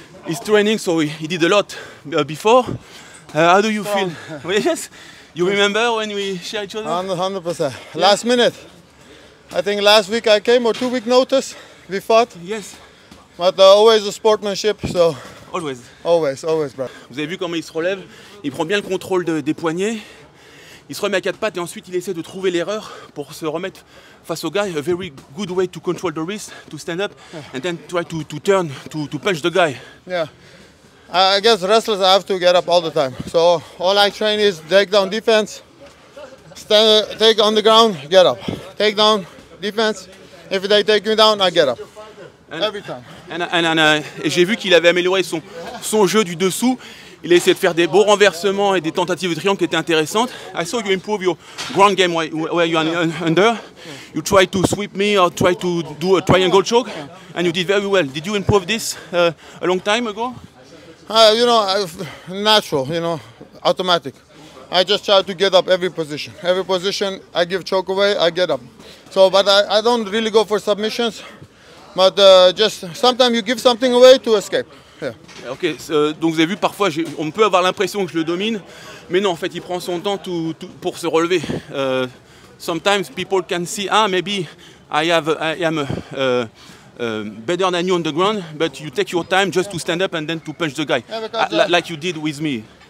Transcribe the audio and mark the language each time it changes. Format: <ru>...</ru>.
<en>he's training, so he did a lot before. How do you feel? Yes, you remember when we share each other? 100%. Last minute. I think last week I came, or 2 week notice, we fought. Yes. But always a sportsmanship, so. Always. Always, bro.</en> <fr>Vous avez vu comment il se relève? Il prend bien le contrôle des poignets. Il se remet à 4 pattes et ensuite il essaie de trouver l'erreur pour se remettre face au guy.</fr> <en>A very good way to control the wrist, to stand up, and then try to turn, to punch the guy. Yeah. I guess wrestlers have to get up all the time. So all I train is take down defense, stand, take on the ground, get up. Take down, defense. If they take me down, I get up. Every time.</en> <fr>Et j'ai vu qu'il avait amélioré son jeu du dessous. Il a essayé de faire des beaux renversements et des tentatives de triangle qui étaient intéressantes.</fr> <en>I saw you improve your ground game where you are under. You try to sweep me or try to do a triangle choke, and you did very well. Did you improve this a long time ago? You know, natural, you know, automatic. I just try to get up every position. Every position I give choke away, I get up. So, but I don't really go for submissions. But just sometimes you give something away to escape. Yeah.</en> <fr>Ok, donc vous avez vu, parfois on peut avoir l'impression que je le domine, mais non, en fait il prend son temps pour se relever.</fr> <en>Sometimes people can see, maybe I am better than you on the ground, but you take your time just to stand up and then to punch the guy, like you did with me.</en>